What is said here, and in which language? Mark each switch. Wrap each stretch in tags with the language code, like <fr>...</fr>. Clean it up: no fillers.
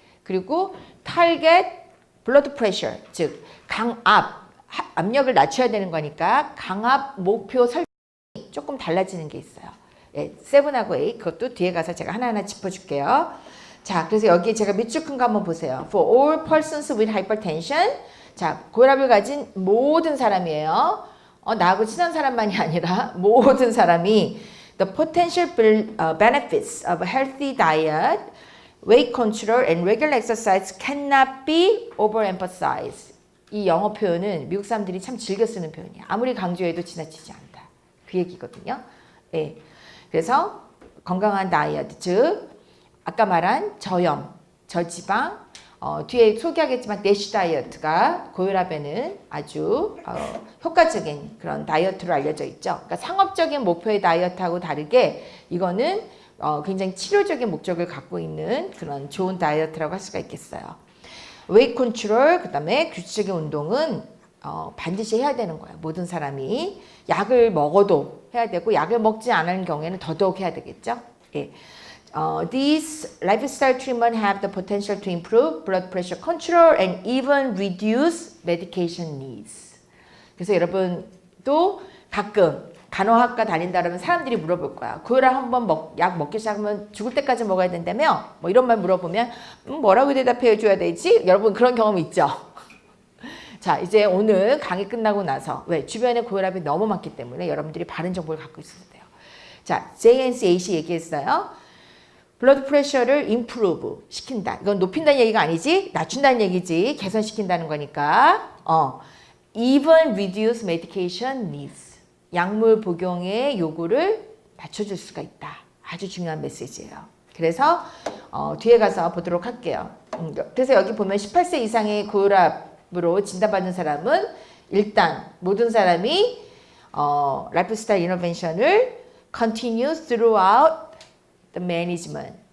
<ko>그리고 타겟 블러드 프레셔, 즉 강압, 압력을 낮춰야 되는 거니까 강압 목표 설정이 조금 달라지는 게 있어요. 예, 7하고 8 그것도 뒤에 가서 제가 하나하나 짚어줄게요. 자, 그래서 여기 제가 밑줄 큰 거 한번 보세요.</ko> <en>For all persons with hypertension.</en> <ko>자, 고혈압을 가진 모든 사람이에요. 나하고 친한 사람만이 아니라 모든 사람이</ko> <en>the potential benefits of a healthy diet, weight control, and regular exercise cannot be overemphasized.</en> <ko>이 영어 표현은 미국 사람들이 참 즐겨 쓰는 표현이야. 아무리 강조해도 지나치지 않다. 그 얘기거든요. 예. 그래서 건강한 다이어트, 즉 아까 말한 저염, 저지방, 뒤에 소개하겠지만 내시 다이어트가 고혈압에는 아주 효과적인 그런 다이어트로 알려져 있죠. 그러니까 상업적인 목표의 다이어트하고 다르게 이거는 굉장히 치료적인 목적을 갖고 있는 그런 좋은 다이어트라고 할 수가 있겠어요. 웨이트 컨트롤, 그 다음에 규칙적인 운동은 반드시 해야 되는 거예요. 모든 사람이 약을 먹어도 해야 되고 약을 먹지 않은 경우에는 더더욱 해야 되겠죠. 예.</ko> <en>These lifestyle treatment have the potential to improve blood pressure control and even reduce medication needs.</en> <ko>그래서 여러분도 가끔 간호학과 다닌다 그러면 사람들이 물어볼 거야. 고혈압 한번 약 먹기 시작하면 죽을 때까지 먹어야 된다며? 뭐 이런 말 물어보면 뭐라고 대답해 줘야 되지? 여러분 그런 경험 있죠? 자, 이제 오늘 강의 끝나고 나서 왜? 주변에 고혈압이 너무 많기 때문에 여러분들이 바른 정보를 갖고 있어야 돼요. 자, JNC-8이 얘기했어요. 블러드 프레셔를 임프루브 시킨다. 이건 높인다는 얘기가 아니지. 낮춘다는 얘기지. 개선시킨다는 거니까.</ko> <en>Even reduce medication needs.</en> <ko>약물 복용의 요구를 낮춰줄 수가 있다. 아주 중요한 메시지예요. 그래서 뒤에 가서 보도록 할게요. 그래서 여기 보면 18세 이상의 고혈압으로 진단받는 사람은 일단 모든 사람이 라이프스타일 이너벤션을</ko> <en>continue throughout the management.</en>